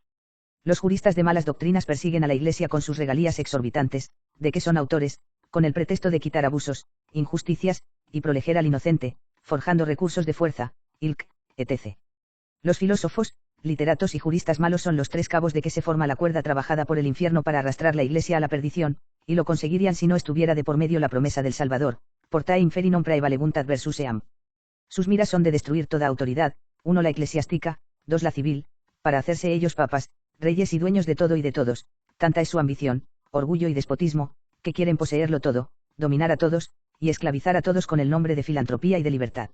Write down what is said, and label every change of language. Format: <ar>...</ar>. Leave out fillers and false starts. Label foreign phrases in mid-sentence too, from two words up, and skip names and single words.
<es>Los juristas de malas doctrinas persiguen a la Iglesia con sus regalías exorbitantes, de que son autores, con el pretexto de quitar abusos, injusticias, y proteger al inocente, forjando recursos de fuerza, etc. Los filósofos, literatos y juristas malos son los tres cabos de que se forma la cuerda trabajada por el infierno para arrastrar la Iglesia a la perdición, y lo conseguirían si no estuviera de por medio la promesa del Salvador,</es> <la>portae inferi non praevalebuntat versus eam.</la> <es>Sus miras son de destruir toda autoridad, 1 la eclesiástica, 2 la civil, para hacerse ellos papas, reyes y dueños de todo y de todos, tanta es su ambición, orgullo y despotismo, que quieren poseerlo todo, dominar a todos, y esclavizar a todos con el nombre de filantropía y de libertad.</es>